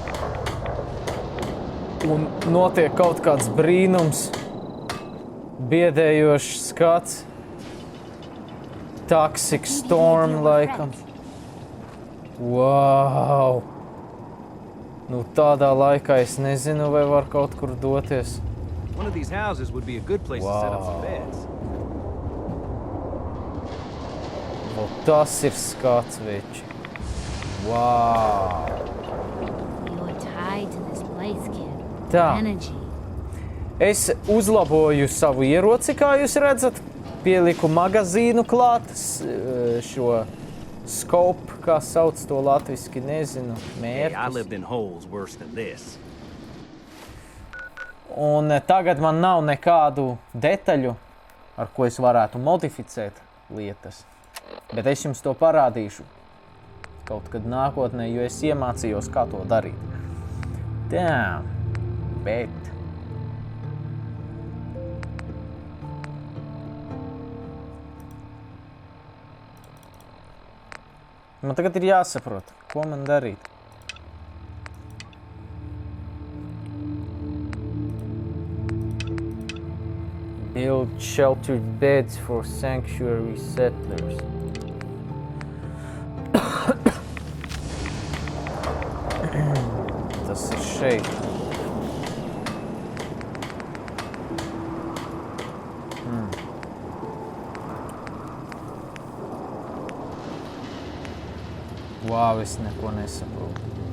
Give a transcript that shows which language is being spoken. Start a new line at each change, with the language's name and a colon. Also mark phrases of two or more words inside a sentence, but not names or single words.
Latvian: Un notiek kaut kāds brīnums. Biedējošs skats. Toxic Storm laikam.
English: Wow!
Latvian: Nu tādā laikā es nezinu, vai var kaut kur doties.
English: One of these houses would be a good place to set up some beds.
Latvian: O, tas ir skats, veči.
English: Wow! You are tied to this place, kid.
Latvian: Tā.
English: Energy.
Latvian: Es uzlaboju savu ieroci, kā jūs redzat. Pieliku magazīnu klāt, šo scope, kā sauc to latviski, nezinu,
English: Hey, I
Latvian: mērķis.
English: lived in holes worse than this.
Latvian: Un tagad man nav nekādu detaļu, ar ko es varētu modificēt lietas. Bet es jums to parādīšu kaut kad nākotnē, jo es iemācījos, kā to darīt. Tā, bet... Man tagad ir jāsaprot, ko man darīt.
English: Build sheltered beds for sanctuary settlers.
Latvian: Tas ir šeit. Wow, es neko nesaprotu.